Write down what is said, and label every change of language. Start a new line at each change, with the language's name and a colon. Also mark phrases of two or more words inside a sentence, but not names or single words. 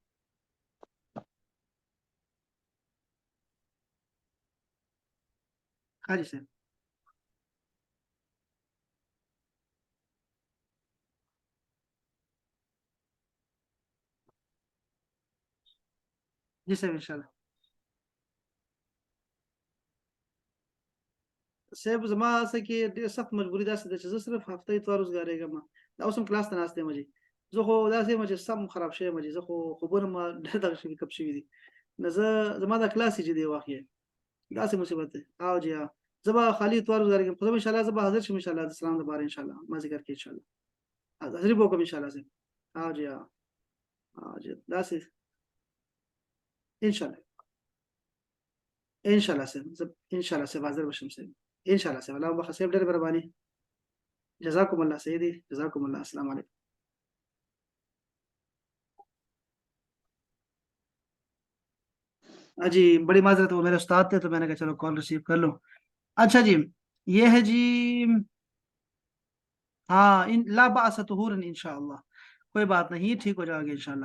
Urdu: ہاں جی سر. جی سر انشاءاللہ.
Pashto: صاحب زما څه کې ډېر سخت مجبوري داسې ده چې زه صرف هفتې اتوار وزګارېږم. دا اوس هم کلاس ته ناست یم جي. زه خو داسې یم چې سم خراب شوی یم جي. زه خو خوبونه ما ډېر دغه شوي کپ شوي دي. نو زما دا کلاس چې دی واقع داسې مصیبت دی. او جی ها، زه به خالي اتوار وزګارېږم، خو زه به انشاءالله زه به حاضر شم انشاءالله د سلام دپاره انشاءالله مازدیګر کې انشاءالله حاضري به وکړم انشاءالله صاحب. او جی ها، او جی داسې انشاءالله انشاءالله صاحب، زه انشاءالله صاحب حاضر به شم صاحب انشاءالله صاحب. الله وبخښه صاحب، ډېره مهرباني.
Arabic: جزاکم الله سیدي، جزاکم الله. السلام علیکم.
Urdu: جی بڑی معذرت، وہ میرے استاد تھے تو میں نے کہا چلو کال ریسیو کر لو. اچھا جی، یہ ہے جی، ہاں
Arabic: لا باس طہور انشاءاللہ،
Urdu: کوئی بات نہیں، ٹھیک ہو جائے گا انشاءاللہ.